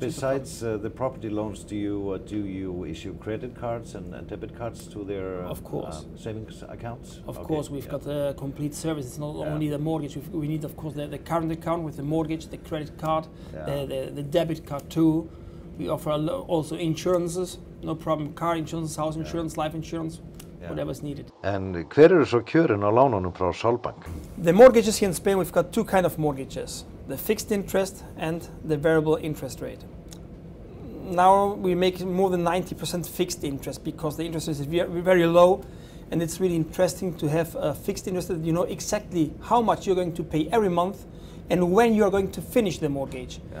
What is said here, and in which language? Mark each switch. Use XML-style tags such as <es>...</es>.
<en>So besides the property loans, do you issue credit cards and debit cards to their savings accounts? Of course, we've got a complete service. It's not only the mortgage. We need, of course, the current account with the mortgage, the credit card, the debit card too. We offer also insurances, no problem. Car insurance, house insurance, life insurance, whatever is needed.</en> <is>And hver eru svo kjörin á lánunum frá Solbank?</is> <en>The mortgages here in Spain, we've got two kinds of mortgages. The fixed interest and the variable interest rate. Now we make more than 90% fixed interest because the interest is very low, and it's really interesting to have a fixed interest that you know exactly how much you're going to pay every month and when you're going to finish the mortgage.</en>